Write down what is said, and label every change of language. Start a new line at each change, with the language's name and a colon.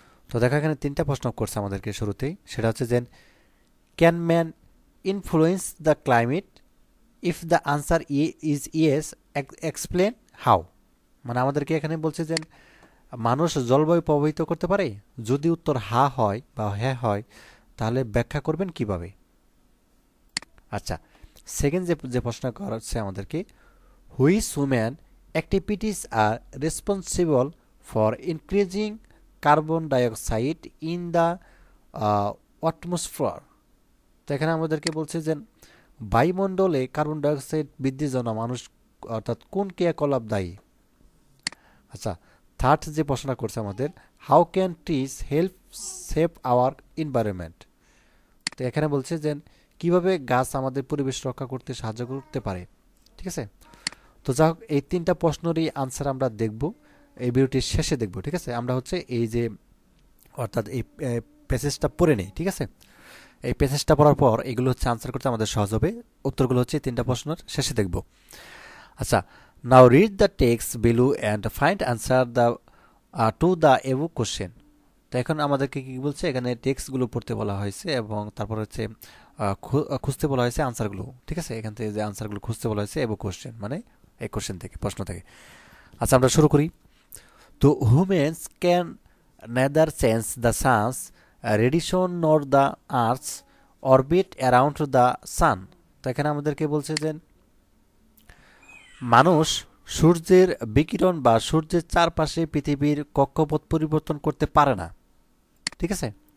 Bangla: তো দেখো এখানে তিনটা প্রশ্ন করছে আমাদেরকে শুরুতেই, সেটা হচ্ছে যে
English: Can man influence the climate? If the answer is yes, explain how.
Bangla: মানে আমাদেরকে এখানে বলছে যে মানুষ জলবায়ু প্রভাবিত করতে পারে। যদি উত্তর হা হয় বা হ্যাঁ হয়, তাহলে ব্যাখ্যা করবেন কিভাবে। আচ্ছা, সেকেন্ড যে যে প্রশ্ন করা আমাদেরকে,
English: Which human activities are responsible for increasing carbon dioxide in the atmosphere?
Bangla: তো এখানে আমাদেরকে বলছে যে বায়ুমণ্ডলে কার্বন ডাইঅক্সাইড বৃদ্ধির জন্য মানুষ অর্থাৎ কোন ক্রিয়াকলাপ দায়ী। আচ্ছা, থার্ড যে প্রশ্নটা করছে আমাদের,
English: How can trees help save our environment?
Bangla: তো এখানে বলছে যে কিভাবে গাছ আমাদের পরিবেশ রক্ষা করতে সাহায্য করতে পারে, ঠিক আছে? তো যাই হোক, এই তিনটা প্রশ্নেরই আনসার আমরা দেখব এই ভিডিওটির শেষে দেখব, ঠিক আছে? আমরা হচ্ছে এই যে অর্থাৎ এই প্যাসেজটা পড়ে নেই, ঠিক আছে? এই প্যাসেজটা পড়ার পর এগুলো হচ্ছে আনসার করতে আমাদের সহজ হবে। উত্তরগুলো হচ্ছে তিনটা প্রশ্নের শেষে দেখব।
English: আচ্ছা, now read the text below and find answer the to the above question.
Bangla: তো এখন আমাদেরকে কি বলছে, এখানে টেক্সটগুলো পড়তে বলা হয়েছে এবং তারপর হচ্ছে খুঁজতে বলা হয়েছে আনসারগুলো, ঠিক আছে? এখান থেকে যে আনসারগুলো খুঁজতে বলা হয়েছে এভো কোশ্চেন, মানে এই কোশ্চেন থেকে, প্রশ্ন থেকে। আচ্ছা, আমরা শুরু করি।
English: তো humans can neither sense the sun's radiation nor the earth's orbit around the sun.
Bangla: তো এখানে আমাদেরকে বলছে যে মানুষ সূর্যের বিকিরণ বা সূর্যের চারপাশে পৃথিবীর কক্ষপথ পরিবর্তন করতে পারে না, ঠিক আছে?